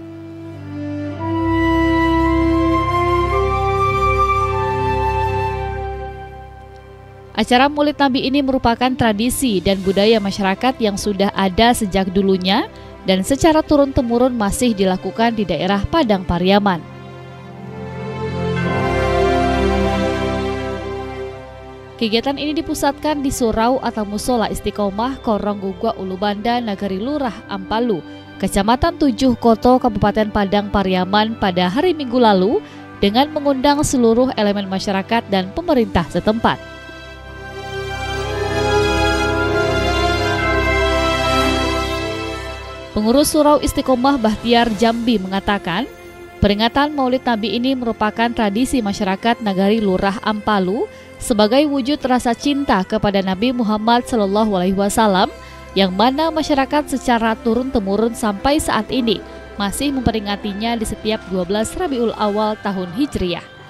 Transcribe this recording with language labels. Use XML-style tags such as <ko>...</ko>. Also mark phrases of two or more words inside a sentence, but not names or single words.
<id>Acara Maulid Nabi ini merupakan tradisi dan budaya masyarakat yang sudah ada sejak dulunya dan secara turun-temurun masih dilakukan di daerah Padang Pariaman. Kegiatan ini dipusatkan di Surau atau Musola Istiqomah Korong Gugak Ulu Banda Nagari Lurah Ampalu, Kecamatan Tujuh Koto, Kabupaten Padang Pariaman pada hari Minggu lalu dengan mengundang seluruh elemen masyarakat dan pemerintah setempat. Pengurus Surau Istiqomah Bahtiar Jambi mengatakan, peringatan Maulid Nabi ini merupakan tradisi masyarakat Nagari Lurah Ampalu sebagai wujud rasa cinta kepada Nabi Muhammad SAW, yang mana masyarakat secara turun-temurun sampai saat ini masih memperingatinya di setiap 12 Rabiul Awal tahun Hijriah.</id>